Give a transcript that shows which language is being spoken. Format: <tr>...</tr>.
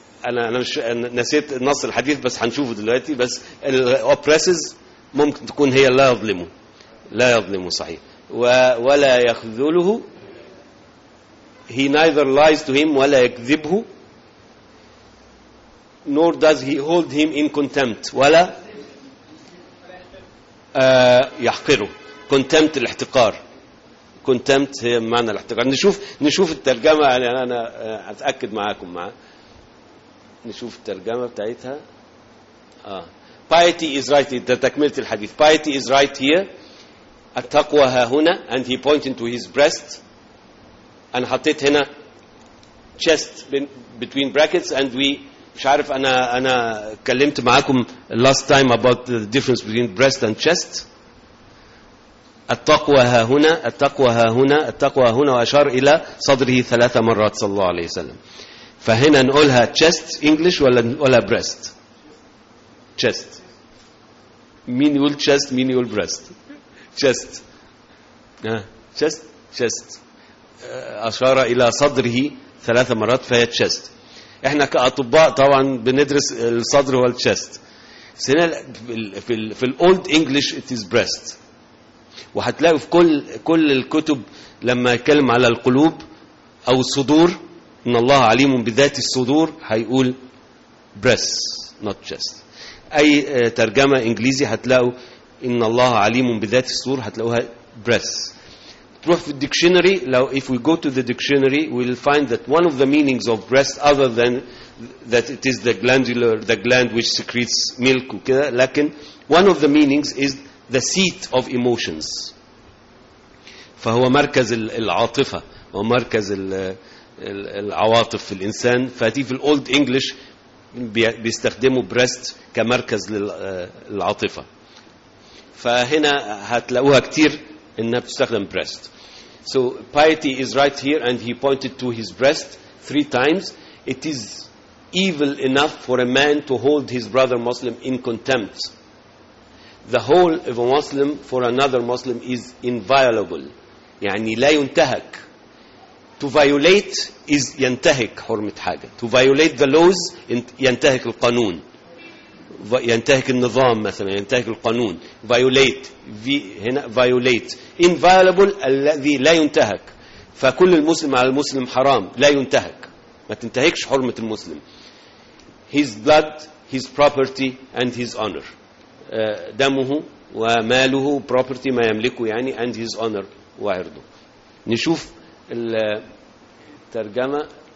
<ar>أنا نسيت نص الحديث بس هنشوفه دلوقتي. بس الأوبريسز ممكن تكون هي لا يظلمه صحيح. ولا يخذله.</ar> <en>He neither lies to him</en> <ar>ولا يكذبه.</ar> <en>Nor does he hold him in contempt.</en> <ar>ولا يحقره.</ar> <en>Contempt الاحتقار.</en> <ar>Contempt هي معنى الاحتقار. نشوف الترجمة. أنا أتأكد معاكم نشوف الترجمة بتاعتها.</ar> <en>Piety is right here.</en> <ar>تكملت الحديث.</ar> <en>Piety is right here.</en> <ar>التقوى ها هنا.</ar> <en>And he pointed to his breast.</en> <ar>أنا حطيت هنا</ar> <en>chest between brackets. And we</en> <ar>مش عارف أنا كلمت معاكم</ar> <en>last time about the difference between breast and chest.</en> <ar>التقوى ها هنا. التقوى ها هنا. التقوى ها هنا. وأشار إلى صدره 3 مرات صلى الله عليه وسلم. فهنا نقولها chest English ولا breast. chest. مين يقول chest مين يقول breast. chest. chest.</ar> <en>chest.</en> <ar>أشار إلى صدره 3 مرات فهي chest. إحنا كأطباء طبعا بندرس الصدر هو chest. سنة في الـ</ar> <en>Old English it is breast.</en> <ar>وهتلاقوا في كل الكتب لما يتكلم على القلوب أو الصدور إن الله عليم بذات الصدور هيقول breast not chest. أي ترجمة إنجليزي هتلاقوا إن الله عليم بذات الصدور هتلاقوها breast. تروح في الديكشنري لو</ar> <en>if we go to the dictionary we'll find that one of the meanings of breast other than that it is the glandular the gland which secretes milk</en> <ar>وكذا لكن</ar> <en>one of the meanings is the seat of emotions</en> <ar>فهو مركز العاطفة ومركز العواطف في الإنسان فهذه في الأولد إنجليش بيستخدموا breast كمركز للعاطفة فهنا هتلاقوها كتير إنها بتستخدم breast</ar> <en>So piety is right here and he pointed to his breast 3 times. It is evil enough for a man to hold his brother Muslim in contempt. The whole of a Muslim for another Muslim is inviolable.</en> <ar>يعني لا ينتهك.</ar> <en>To violate is</en> <ar>ينتهك حرمة حاجة.</ar> <en>To violate the laws,</en> <ar>ينتهك القانون. ينتهك النظام مثلا ينتهك القانون violate inviolable الذي لا ينتهك فكل المسلم على المسلم حرام لا ينتهك ما تنتهكش حرمة المسلم</ar> <en>his blood his property and his honor</en> <ar>دمه وماله property ما يملكه يعني</ar> <en>and his honor</en> <ar>وعرضه نشوف الترجمة</ar>